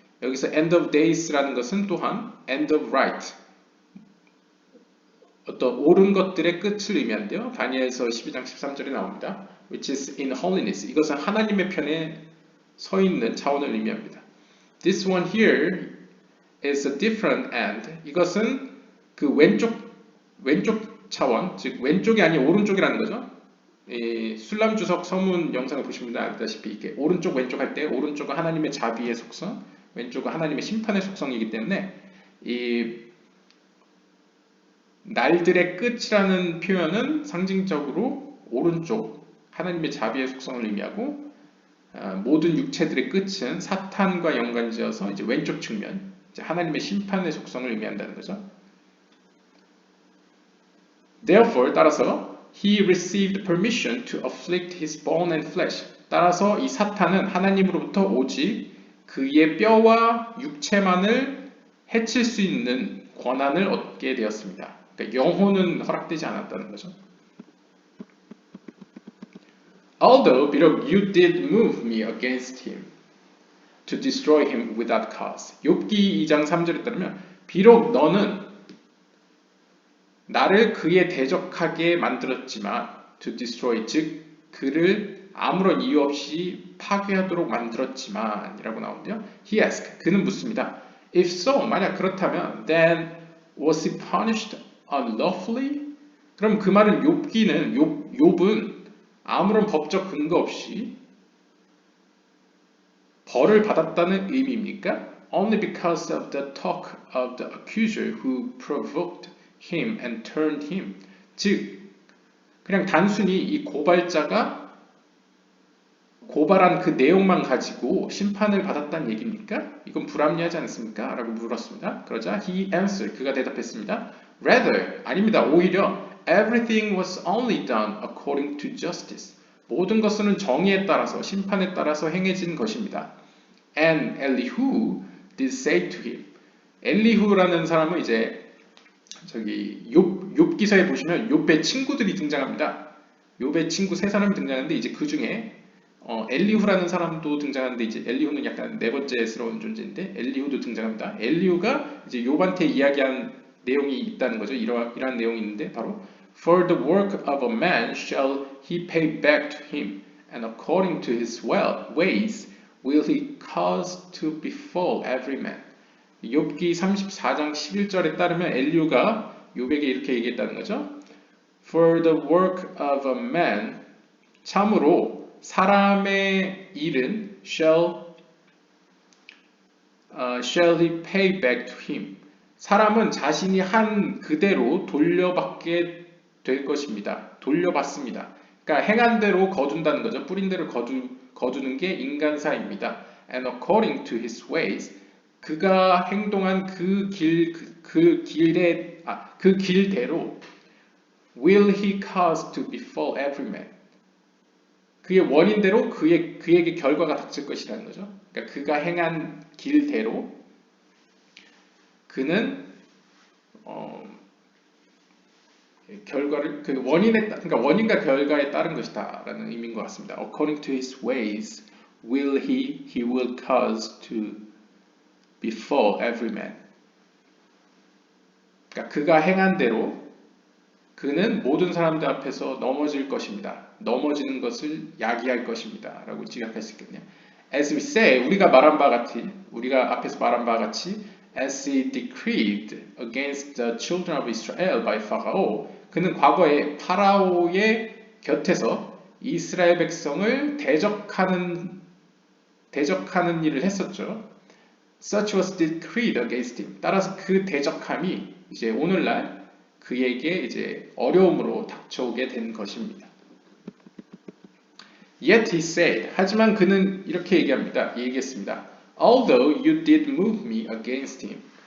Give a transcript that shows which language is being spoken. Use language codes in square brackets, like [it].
[ko] 여기서 end of days라는 것은 또한 [en] end of right. [ko] 어떤 옳은 것들의 끝을 의미하는데요. 다니엘서 12장 13절에 나옵니다. [en] which is in holiness. [ko] 이것은 하나님의 편에 서 있는 차원을 의미합니다. [en] This one here is a different end. [ko] 이것은 그 왼쪽 차원, 즉 왼쪽이 아닌 오른쪽이라는 거죠. 이 술람주석 서문 영상을 보시면 알다시피 이렇게 오른쪽 왼쪽 할 때 오른쪽은 하나님의 자비의 속성, 왼쪽은 하나님의 심판의 속성이기 때문에 이 날들의 끝이라는 표현은 상징적으로 오른쪽 하나님의 자비의 속성을 의미하고 모든 육체들의 끝은 사탄과 연관지어서 이제 왼쪽 측면, 이제 하나님의 심판의 속성을 의미한다는 거죠. [en] Therefore, [ko] 따라서 [en] he received permission to afflict his bone and flesh. [ko] 따라서 이 사탄은 하나님으로부터 오직 그의 뼈와 육체만을 해칠 수 있는 권한을 얻게 되었습니다. 그러니까 영혼은 허락되지 않았다는 거죠. [en] Although [ko] 비록 [en] you did move me against him to destroy him without cause. [ko] 욥기 2장 3절에 따르면 비록 너는 나를 그에 대적하게 만들었지만 [en] to destroy [ko] 즉 그를 아무런 이유 없이 파괴하도록 만들었지만 이라고 나오는데요. [en] He asked [ko] 그는 묻습니다. [en] If so [ko] 만약 그렇다면 [en] then was he punished unlawfully? [ko] 그럼 그 말은 욥은 아무런 법적 근거 없이 벌을 받았다는 의미입니까? [en] Only because of the talk of the accuser who provoked him and turned him. [ko] 즉 그냥 단순히 이 고발자가 고발한 그 내용만 가지고 심판을 받았다는 얘기입니까? 이건 불합리하지 않습니까? 라고 물었습니다. 그러자 [en] he answered, [ko] 그가 대답했습니다. [en] Rather, [ko] 아닙니다. 오히려 [en] everything was only done according to justice. [ko] 모든 것은 정의에 따라서 심판에 따라서 행해진 것입니다. [en] And Elihu did say to him. [ko] 엘리후라는 사람은 이제 저기 욥 기사에 보시면 욥의 친구들이 등장합니다. 욥의 친구 세 사람이 등장하는데 이제 그 중에 엘리후라는 사람도 등장하는데 이제 엘리후는 약간 네 번째스러운 존재인데 엘리후도 등장합니다. 엘리후가 이제 욥한테 이야기한 내용이 있다는 거죠. 이러한 내용이 있는데 바로 [en] For the work of a man shall he pay back to him, and according to his ways will he cause to befall every man. [ko] 욥기 34장 11절에 따르면 엘리후가 욥에게 이렇게 얘기했다는 거죠. [en] For the work of a man, [ko] 참으로 사람의 일은 [en] shall he pay back to him. [ko] 사람은 자신이 한 그대로 돌려받게 될 것입니다. 돌려받습니다. 그러니까 행한 대로 거둔다는 거죠. 뿌린 대로 거두는 게 인간사입니다. [en] And according to his ways, [ko] 그가 행동한 그 길대로 [en] will he cause to befall every man. [ko] 그의 원인대로 그에게 결과가 닥칠 것이라는 거죠. 그러니까 그가 행한 길대로 그는 결과를 그 그러니까 원인과 결과에 따른 것이다라는 의미인 것 같습니다. [en] According to his ways will he will cause to befall every man. [ko] 그러니까 그가 행한 대로 그는 모든 사람들 앞에서 넘어질 것입니다. 넘어지는 것을 야기할 것입니다. 라고 지각할 수 있겠네요. [en] As we say, [ko] 우리가 앞에서 말한 바와 같이 [en] as he decreed against the children of Israel by Pharaoh, [ko] 그는 과거에 파라오의 곁에서 이스라엘 백성을 대적하는 일을 했었죠. [en] Such was decreed against him. [ko] 따라서 그 대적함이 이제 오늘날 그에게 이제 어려움으로 닥쳐오게 된 것입니다. [en] Yet he said, [ko] 하지만 그는 이렇게 얘기했습니다. [en] Although you did move me against him.